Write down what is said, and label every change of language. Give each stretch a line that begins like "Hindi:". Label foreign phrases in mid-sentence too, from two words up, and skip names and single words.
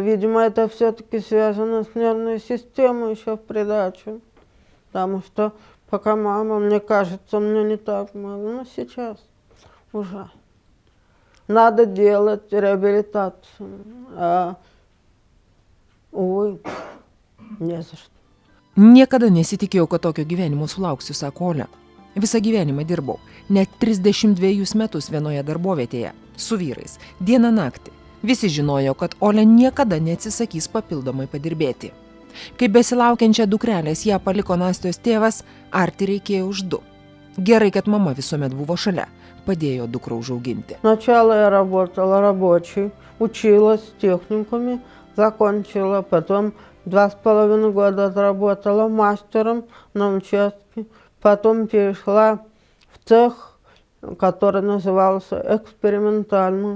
Russian: Видимо, это все-таки связано с нервной системой еще в придачу. Потому что пока мама, мне кажется, мне не так было. Но сейчас уже. Надо делать реабилитацию. А, увы, не за что.
Lithuanian: Niekada nesitikėjau, kad tokio gyvenimo sulauksiu, sako Olė. Visą gyvenimą dirbau, net 32 metus vienoje darbovietėje, su vyrais, dieną naktį. Visi žinojo, kad Olė niekada neatsisakys papildomai padirbėti. Kai besilaukiančią dukrelės ją paliko Nastijos tėvas, arti reikėjo už 2. Gerai, kad mama visuomet buvo šalia, padėjo dukrą užauginti.
Russian: Сначала я работала рабочей, училась в техникуме, закончила, потом 2,5 года отработала мастером на участке, потом перешла в цех, который назывался экспериментальный.